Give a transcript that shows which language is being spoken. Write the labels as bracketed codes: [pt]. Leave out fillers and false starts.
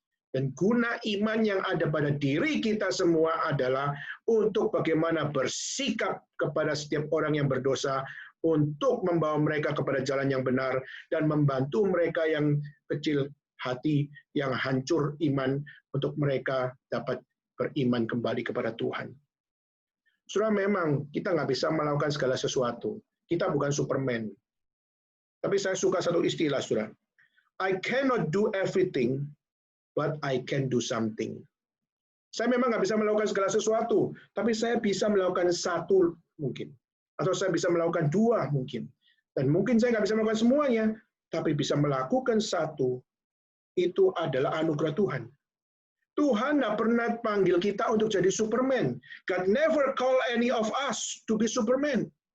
[id] Dan guna iman yang ada pada diri kita semua adalah untuk bagaimana bersikap kepada setiap orang yang berdosa, untuk membawa mereka kepada jalan yang benar, dan membantu mereka yang kecil hati, yang hancur iman, untuk mereka dapat beriman kembali kepada Tuhan. Saudara, memang kita nggak bisa melakukan segala sesuatu. Kita bukan Superman. Tapi saya suka satu istilah, saudara. [en] I cannot do everything, but I can do something. [id] Saya memang nggak bisa melakukan segala sesuatu, tapi saya bisa melakukan satu mungkin. Atau saya bisa melakukan dua mungkin. Dan mungkin saya nggak bisa melakukan semuanya, tapi bisa melakukan satu, itu adalah anugerah Tuhan. Tuhan nggak pernah panggil kita untuk jadi Superman. [en] God never call any of us to be Superman.